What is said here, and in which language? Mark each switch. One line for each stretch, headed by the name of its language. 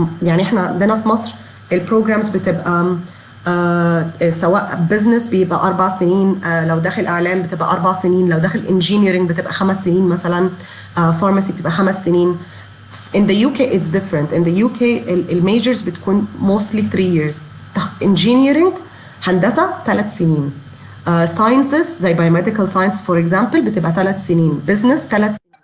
Arabic: يعني احنا عندنا في مصر البروجرامز بتبقى سواء بزنس بيبقى 4 سنين، لو داخل اعلام بتبقى 4 سنين، لو داخل انجينيرنج بتبقى 5 سنين مثلا، فارماسي بتبقى 5 سنين.
English: In the UK it's different. In the UK
Arabic: الميجرز بتكون
English: mostly 3 years.
Arabic: engineering هندسة 3 سنين.
English: sciences زي biomedical science for example
Arabic: بتبقى 3 سنين.
English: business 3 سنين.